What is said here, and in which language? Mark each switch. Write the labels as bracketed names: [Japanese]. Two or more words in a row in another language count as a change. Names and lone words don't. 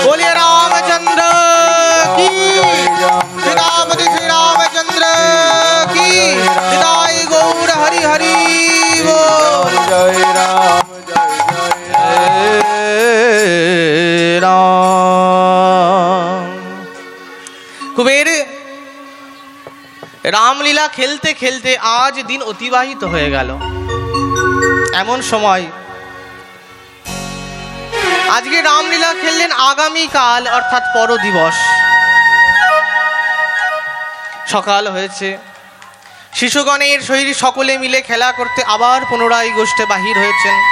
[Hindi] बोलिए रामचंद्र की, सीतापति श्री रामचंद्र की, सीताई गौर हरि हरि बोल। जय राम जय जय राम। [Bangla] কুবের রামলীলা খেলতে খেলতে আজ দিন অতিবাহিত হয়ে গেল। এমন সময় আজকে রামলীলা খেললেন, আগামীকাল অর্থাৎ পর দিবস সকাল হয়েছে, শিশুগণের শরীর সকলে মিলে খেলা করতে আবার পুনরায় গোষ্ঠে বাহির হয়েছেন।